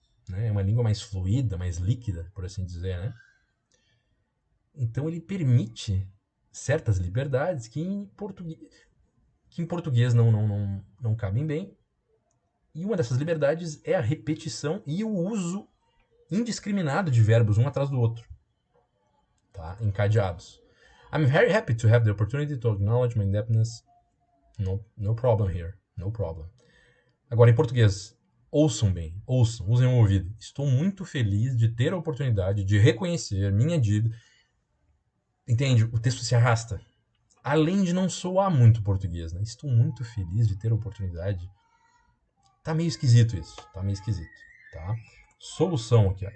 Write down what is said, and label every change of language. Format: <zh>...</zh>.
<pt>Né? É uma língua mais fluida, mais líquida, por assim dizer. Né? Então ele permite certas liberdades que em português não cabem bem. E uma dessas liberdades é a repetição e o uso indiscriminado de verbos um atrás do outro, tá? Encadeados.</pt> <en>I'm very happy to have the opportunity to acknowledge my indebtedness. No problem here. No problem.</en> <pt>Agora, em português, ouçam bem. Usem o ouvido. Estou muito feliz de ter a oportunidade de reconhecer minha dívida. Entende? O texto se arrasta. Além de não soar muito português, né? Estou muito feliz de ter a oportunidade. Tá meio esquisito isso. Tá? solução aqui. Ó.</pt>